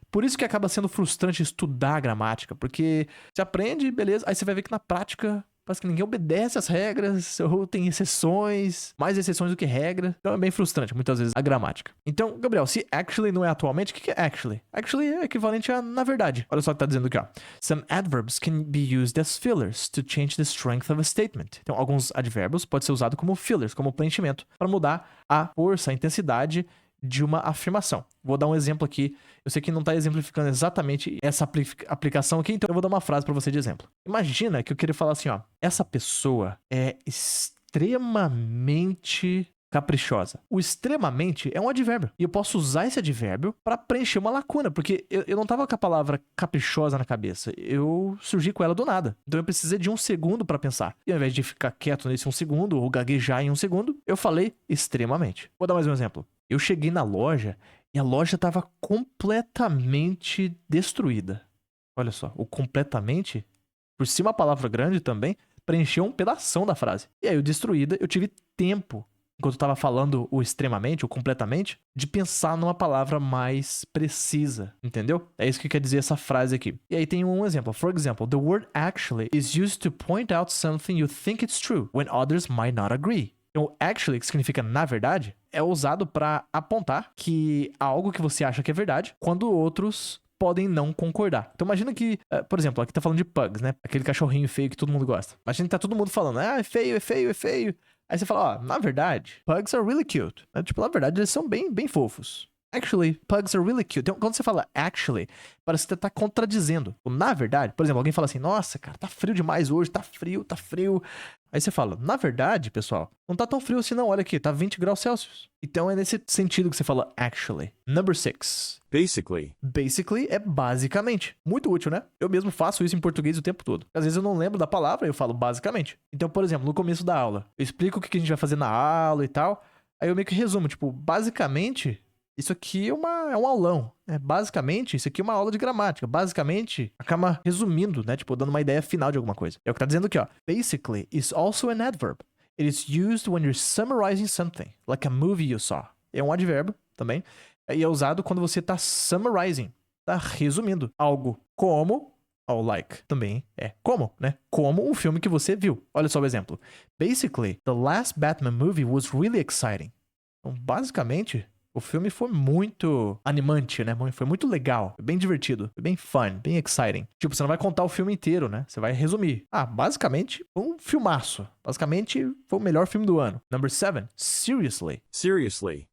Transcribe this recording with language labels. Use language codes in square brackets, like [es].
[pt] Por isso que acaba sendo frustrante estudar gramática, porque você aprende, beleza, aí você vai ver que na prática parece que ninguém obedece às regras, ou tem exceções, mais exceções do que regra. Então é bem frustrante, muitas vezes, a gramática. Então, Gabriel, se actually não é atualmente, o que é actually? Actually é equivalente a na verdade. Olha só o que tá dizendo aqui, ó. [en] Some adverbs can be used as fillers to change the strength of a statement. [pt] Então, alguns advérbios podem ser usados como fillers, como preenchimento, para mudar a força, a intensidade de uma afirmação. Vou dar um exemplo aqui. Eu sei que não está exemplificando exatamente essa aplicação aqui, então eu vou dar uma frase para você de exemplo. Imagina que eu queria falar assim, ó. Essa pessoa é extremamente caprichosa. O extremamente é um advérbio. E eu posso usar esse advérbio para preencher uma lacuna, porque eu não tava com a palavra caprichosa na cabeça. Eu surgi com ela do nada. Então eu precisei de um segundo para pensar. E ao invés de ficar quieto nesse um segundo ou gaguejar em um segundo, eu falei extremamente. Vou dar mais um exemplo. Eu cheguei na loja e a loja estava completamente destruída. Olha só, o completamente, por cima a palavra grande também, preencheu um pedação da frase. E aí o destruída, eu tive tempo, enquanto eu estava falando o extremamente, o completamente, de pensar numa palavra mais precisa, entendeu? É isso que quer dizer essa frase aqui. E aí tem um exemplo. [en] For example, the word actually is used to point out something you think it's true, when others might not agree. [pt] Então, actually, que significa na verdade, é usado para apontar que algo que você acha que é verdade, quando outros podem não concordar. Então, imagina que, por exemplo, aqui tá falando de pugs, né? Aquele cachorrinho feio que todo mundo gosta. Imagina que tá todo mundo falando, é feio, é feio, é feio. Aí você fala, ó, na verdade, pugs are really cute. Tipo, na verdade, eles são bem, bem fofos. [en] Actually, pugs are really cute. [pt] Então, quando você fala actually, parece que você tá contradizendo. Na verdade, por exemplo, alguém fala assim, nossa, cara, tá frio demais hoje, tá frio, tá frio. Aí você fala, na verdade, pessoal, não tá tão frio assim não, olha aqui, tá 20 graus Celsius. Então é nesse sentido que você fala actually. [en] Number 6. Basically. [pt] Basically é basicamente. Muito útil, né? Eu mesmo faço isso em português o tempo todo. Às vezes eu não lembro da palavra, eu falo basicamente. Então, por exemplo, no começo da aula, eu explico o que a gente vai fazer na aula e tal. Aí eu meio que resumo, tipo, basicamente, isso aqui é um aulão. Basicamente, isso aqui é uma aula de gramática. Basicamente, acaba resumindo, né? Tipo, dando uma ideia final de alguma coisa. É o que tá dizendo aqui, ó. [en] Basically is also an adverb. It is used when you're summarizing something, like a movie you saw. [pt] É um advérbio também. E é usado quando você tá summarizing, tá resumindo algo. Como, ou like, também é como, né? Como um filme que você viu. Olha só o exemplo. [en] Basically, the last Batman movie was really exciting. [pt] Então, basicamente, o filme foi muito animante, né? Foi muito legal, foi bem divertido, foi bem fun, bem exciting. Tipo, você não vai contar o filme inteiro, né? Você vai resumir. Basicamente, foi um filmaço. Basicamente, foi o melhor filme do ano. [en] Number 7, seriously. Seriously.